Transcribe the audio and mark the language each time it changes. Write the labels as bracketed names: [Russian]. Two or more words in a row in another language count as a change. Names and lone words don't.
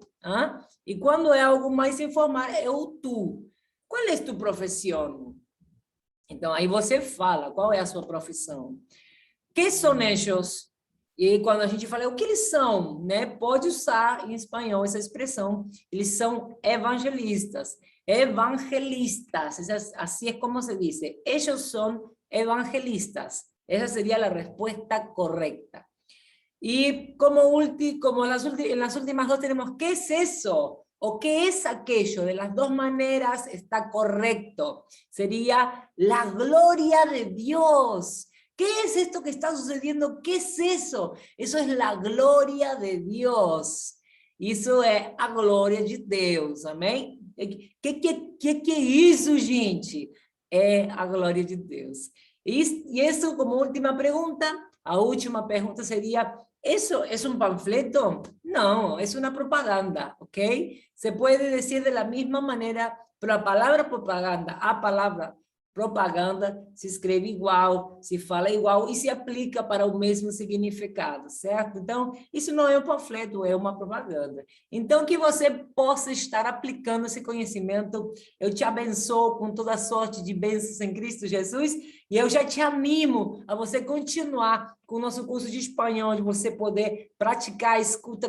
[Portuguese] E quando é algo mais informal, é o tu. Qual é tua profissão? Então, aí você fala qual é a sua profissão. Que são eles? E quando a gente fala o que eles são, né? Pode usar em espanhol essa expressão. Eles são evangelistas. [Spanish] Así es como se dice. Ellos son evangelistas. Esa sería la respuesta correcta. Y en las últimas dos tenemos, ¿qué es eso? ¿O qué es aquello? De las dos maneras está correcto. Sería la gloria de Dios. ¿Qué es esto que está sucediendo? ¿Qué es eso? Eso es la gloria de Dios. [Portuguese] Isso é a glória de Deus, amém? Que é isso, gente? É a glória de Deus. E isso, como última pergunta, a última pergunta seria, [Spanish] ¿eso es un panfleto? No, es una propaganda, ¿ok? Se puede decir de la misma manera, pero la palabra propaganda, [Portuguese] a palavra propaganda se escreve igual, se fala igual e se aplica para o mesmo significado, certo? Então, isso não é um panfleto, é uma propaganda. Então, que você possa estar aplicando esse conhecimento. Eu te abençoo com toda sorte de bênçãos em Cristo Jesus e eu já te animo a você continuar com o nosso curso de espanhol, onde você poder praticar a escuta.